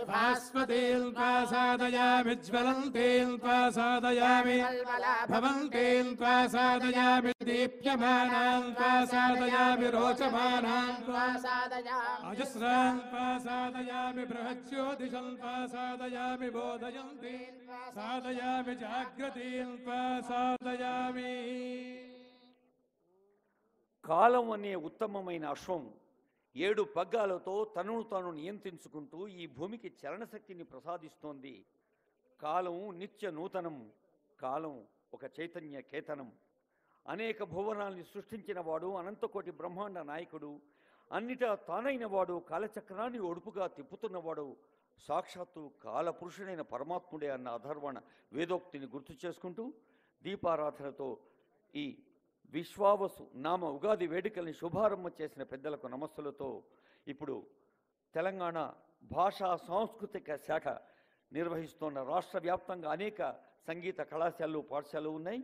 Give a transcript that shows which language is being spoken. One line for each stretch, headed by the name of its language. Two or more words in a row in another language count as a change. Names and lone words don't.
Sanskrit: भास्वतीं साधयामि ज्वलन्तीं साधयामि भवन्तीं साधयामि दीप्यमानां साधयामि रोचमानां साधयामि अजस्रां साधयामि बृहज्योतिषं साधयामि बोधयन्तीं साधयामि जाग्रतीं साधयामि.
Telugu: కాలం అనే ఉత్తమమైన అశ్వం 7 పగ్గాలతో తనను తాను నియంత్రించుకుంటూ ఈ భూమికి చలనశక్తిని ప్రసాదిస్తోంది. కాలం నిత్య నూతనం, కాలం ఒక చైతన్య కేతనం. అనేక భువనాల్ని సృష్టించిన వాడు, అనంతకోటి బ్రహ్మాండ నాయకుడు, అన్నిటా తానైన వాడు, కాలచక్రాన్ని ఒడుపుగా తిప్పుతున్నవాడు సాక్షాత్తు కాలపురుషుడైన పరమాత్ముడే అన్న అధర్వణ వేదోక్తిని గుర్తు చేసుకుంటూ దీపారాధనతో ఈ విశ్వావసు నామ ఉగాది వేడుకల్ని శుభారంభం చేసిన పెద్దలకు నమస్సులతో ఇప్పుడు తెలంగాణ భాషా సాంస్కృతిక శాఖ నిర్వహిస్తున్న రాష్ట్ర వ్యాప్తంగా అనేక సంగీత కళాశాలలు పాఠశాలలు ఉన్నాయి.